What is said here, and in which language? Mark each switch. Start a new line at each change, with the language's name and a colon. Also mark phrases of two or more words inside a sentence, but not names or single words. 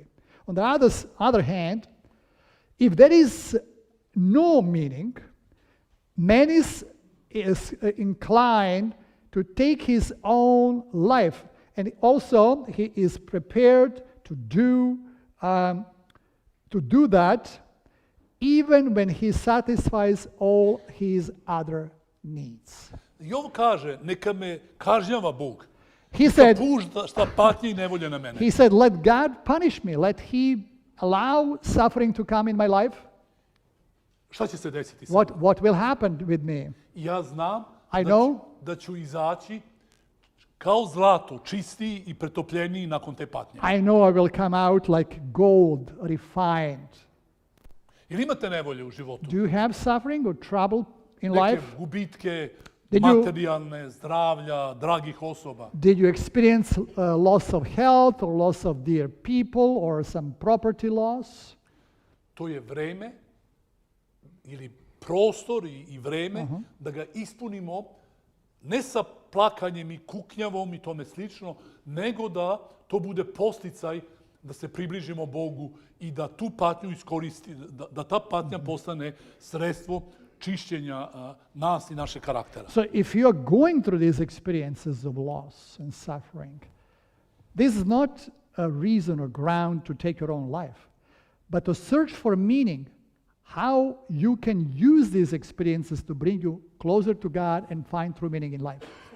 English: On the other hand, if there is no meaning, man is inclined to take his own life, and also he is prepared to do to do that even when he satisfies all his other needs.
Serbian: I ovo kaže, neka me kažnjava Bog.
English: He said,
Serbian: Pušta šta patnje i nevolje na mene.
English: he said, let God punish me. Let he allow suffering to come in my life.
Serbian: Šta će se desiti sa
English: What,
Serbian: mnom?
English: what will happen with me?
Serbian: Ja znam
English: I
Serbian: da,
English: know.
Serbian: da ću izaći kao zlato, čistiji i pretopljeniji nakon te patnje.
English: I know I will come out like gold, refined.
Serbian: Ili imate nevolje u životu?
English: Do you have suffering or trouble in
Serbian: Neke
English: life?
Serbian: gubitke,
English: Did you-
Serbian: materijalne, zdravlja, dragih osoba.
English: Did you experience loss of health or loss of dear people or some property loss?
Serbian: To je vreme ili prostor i vreme da ga ispunimo ne sa plakanjem i kuknjavom i tome slično, nego da to bude posticaj da se približimo Bogu i da tu patnju iskoristi, da ta patnja postane sredstvo čišćenja nas i naše karaktera.
English: So if you are going through these experiences of loss and suffering, this is not a reason or ground to take your own life, but to search for meaning, how you can use these experiences to bring you closer to God and find true meaning in life.